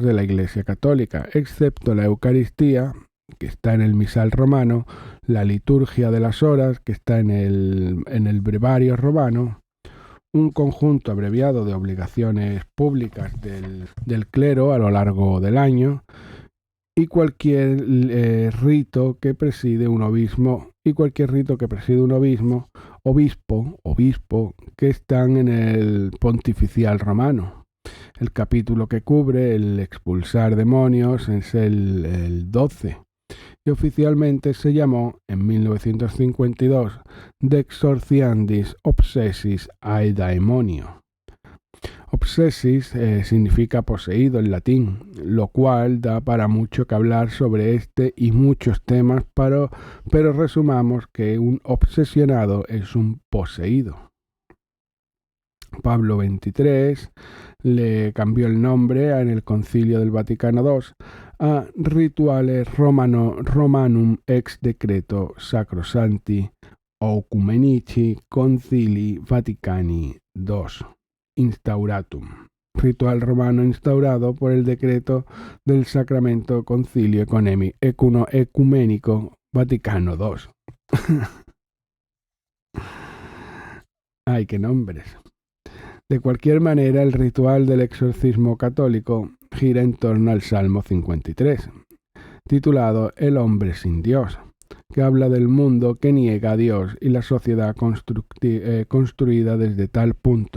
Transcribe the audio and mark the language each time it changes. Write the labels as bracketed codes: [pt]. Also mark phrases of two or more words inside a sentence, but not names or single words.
[es] de la Iglesia Católica, excepto la Eucaristía, que está en el misal romano, la liturgia de las horas, que está en el brevario romano, un conjunto abreviado de obligaciones públicas del clero a lo largo del año, y cualquier rito que preside un obispo, obispo, que están en el pontificial romano. El capítulo que cubre el expulsar demonios es el 12 y oficialmente se llamó en 1952 De exorciandis obsessis ae daemonio. Obsessis significa poseído en latín, lo cual da para mucho que hablar sobre este y muchos temas, pero resumamos que un obsesionado es un poseído. Pablo XXIII le cambió el nombre en el Concilio del Vaticano II a Rituale Romanum ex decreto Sacrosanti Oecumenici Concili Vaticani II instauratum. Ritual romano instaurado por el decreto del Sacramento Concilio Ecuménico Vaticano II. ¡Ay, qué nombres! De cualquier manera, el ritual del exorcismo católico gira en torno al Salmo 53, titulado El hombre sin Dios, que habla del mundo que niega a Dios y la sociedad construida desde tal punto.